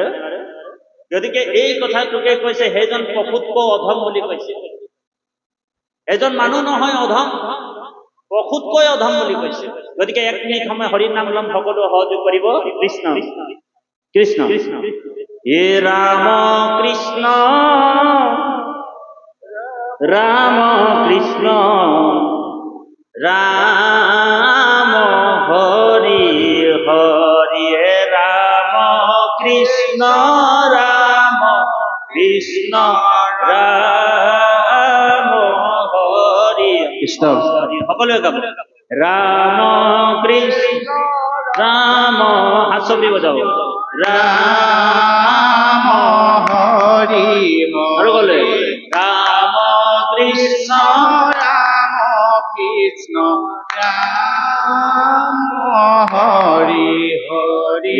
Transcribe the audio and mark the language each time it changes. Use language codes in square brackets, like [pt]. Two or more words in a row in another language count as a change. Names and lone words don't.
[as] গতিকে এই কথাটোকে কৈছে সেইজন প্ৰসূতকৈ অধম বুলি কৈছে। এজন মানুহ নহয় অধম, প্ৰসূতকৈ অধম বুলি কৈছে। গতিকে 1 মিনিট সময় হৰি নাম লম, সকলো সহযোগ কৰিব। কৃষ্ণ কৃষ্ণ হে ৰাম কৃষ্ণ রাম কৃষ্ণ রাম হরি হরি, রাম কৃষ্ণ রাম কৃষ্ণ রাম হরি কৃষ্ণ হরি, সকলোৱে গাব। রাম কৃষ্ণ রাম, হাত চবি বজাব। রাম হরি আরো বলে হরি রাম কৃষ্ণ রাম কৃষ্ণ রাম হরি হরি